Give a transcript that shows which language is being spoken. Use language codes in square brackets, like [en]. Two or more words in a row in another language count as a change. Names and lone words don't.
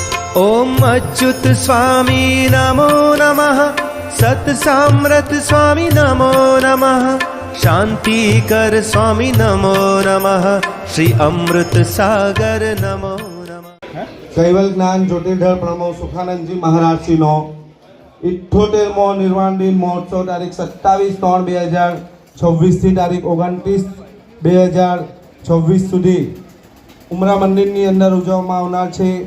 [sa] ॐ अच्युत स्वामी नमो नमः, सत्साम्रत स्वामी नमो नमः, शान्तिकर स्वामी नमो नमः, श्री अमृत सागर नमो नमः। [gu] કૈવલ જ્ઞાન જ્યોતિર્ધર પ્રમો સુખાનંદજી મહારાજશ્રીનો 78મો નિર્વાણ દિન મહોત્સવ તારીખ 27/3/2026 થી તારીખ 29/2026 સુધી ઉમરા મંદિરની અંદર ઉજવવામાં આવનાર છે।